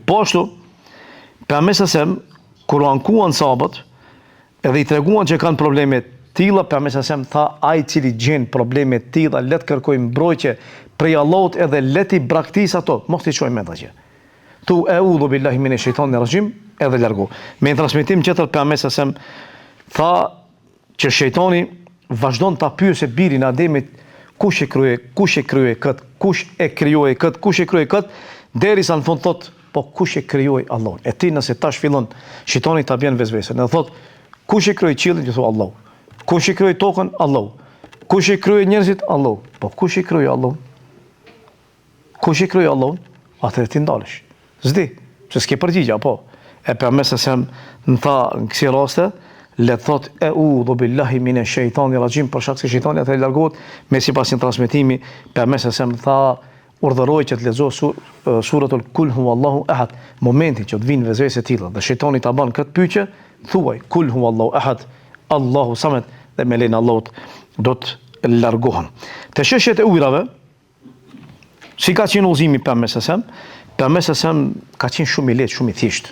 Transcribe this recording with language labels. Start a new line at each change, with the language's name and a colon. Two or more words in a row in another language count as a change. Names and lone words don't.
Albanian: Po ashtu, pejgamberi sem kur u ankuan sahabët, edhe i treguan që kanë probleme tilla, pejgamberi sem tha, ai i cili gjen probleme tilla, le të kërkojë mbrojtje prej Allahut edhe le ti braktis ato, mos ti çojmë mend atje.
Arabic: Tu أعوذ بالله من الشيطان الرجيم,
Albanian: edhe largu. Me një transmetim tjetër pejgamberi sem tha që shejtani vazhdon ta pyesë birin e Ademit kush e krijoi kët, kush e krijoi kët, derisa në fund thot, po kush e krijoi Allahun. E ti nëse tash fillon shejtani ta bën vezvese, ne thot kush e krijoi qiellin, ju thot Allahu. Kush e krijoi tokën? Allahu. Kush e krijoi njerëzit? Allahu. Po kush e krijoi Allahun? Kush e krijoi Allahun? Atëherë ti ndalesh. S'di, se s'ke përgjigje apo. E pejgamberi sem në tha në kësi raste, le thot
Arabic: أعوذ بالله من الشيطان الرجيم,
Albanian: për shkak se shejtani atë largohet me sipas një transmetimi, pejgamberi sem tha urdhëroi që të lexoj
Arabic: سورة قل هو الله أحد.
Albanian: Momentin që të vinë vezvese të tilla dhe shejtani ta bën këtë pyetje, thuaj
Arabic: قل هو الله أحد الله الصمد,
Albanian: dhe me lenin Allahut do të largohen. Te çështjet e ujrave, si ka qenë udhëzimi pejgamberi sem ka qenë shumë i lehtë, shumë i thjeshtë.